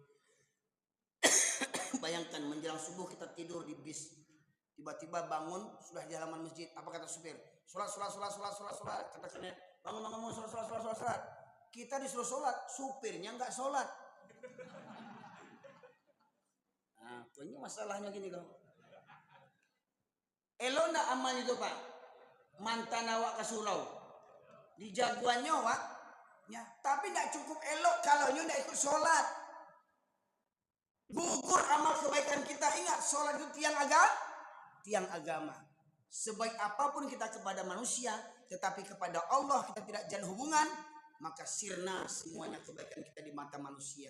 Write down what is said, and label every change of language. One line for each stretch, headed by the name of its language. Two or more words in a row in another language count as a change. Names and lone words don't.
Indonesian: Bayangkan menjelang subuh kita tidur di bis. Tiba-tiba bangun sudah di halaman masjid. Apa kata supir? Sholat. Kata supir, bangun, sholat. Kita disuruh sholat, supirnya nggak sholat. Nah, ini masalahnya gini kok.
Minangkabau: Elok ndak amal itu Pak? Mantan awak ke surau. Di jagoannya Wak. Ya, tapi ndak cukup elok kalau ndak ikut sholat.
Indonesian: Gugur amal kebaikan kita. Ingat, sholat itu tiang agama. Sebaik apapun kita kepada manusia, tetapi kepada Allah kita tidak jalin hubungan, maka sirna semuanya kebaikan kita di mata manusia.